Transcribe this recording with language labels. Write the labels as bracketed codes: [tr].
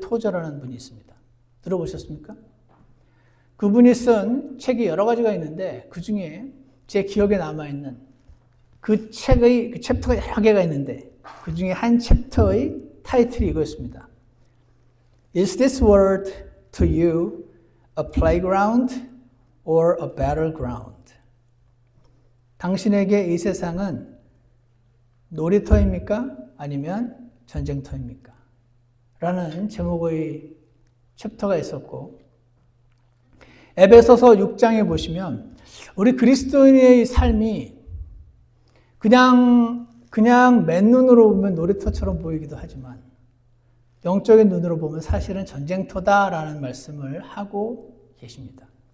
[ko] 토저라는 분이 있습니다. 들어보셨습니까? 그분이 쓴 책이 여러 가지가 있는데 그 중에 제 기억에 남아있는 그 책의 그 챕터가 여러 개가 있는데 그 중에 한 챕터의 타이틀이 이거였습니다. [en] Is this world to you a playground or a battleground? [ko] 당신에게 이 세상은 놀이터입니까? 아니면 전쟁터입니까? 라는 제목의 챕터가 있었고, 에베소서 6장에 보시면 우리 그리스도인의 삶이 그냥 맨눈으로 보면 놀이터처럼 보이기도 하지만 영적인 눈으로 보면 사실은 전쟁터다라는 말씀을 하고 계십니다.